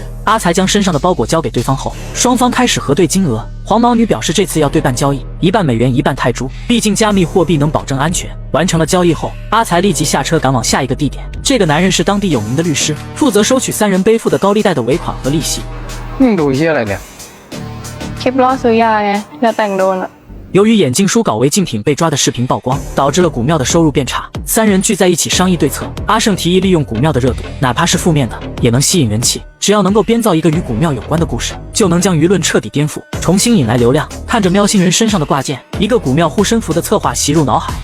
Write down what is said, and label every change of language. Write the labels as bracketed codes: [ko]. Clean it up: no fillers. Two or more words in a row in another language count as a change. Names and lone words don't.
[zh] 阿才将身上的包裹交给对方后，双方开始核对金额。黄毛女表示这次要对半交易，1半美元1半泰铢，毕竟加密货币能保证安全。完成了交易后，阿才立即下车赶往下一个地点。这个男人是当地有名的律师，负责收取3人背负的高利贷的尾款和利息。 [th] ดูเหี้ยอะไรเนี่ย คลิปล่อซื้อยาไงแล้วแต่งโดน了。 [zh] 由于眼镜叔搞违禁品被抓的视频曝光，导致了古庙的收入变差，3人聚在一起商议对策。阿胜提议利用古庙的热度，哪怕是负面的，也能吸引人气。只只要能够编造一个与古庙有关的故事，就能将舆论彻底颠覆，重新引来流量。看着喵星人身上的挂件，一个古庙护身符的策划袭入脑海。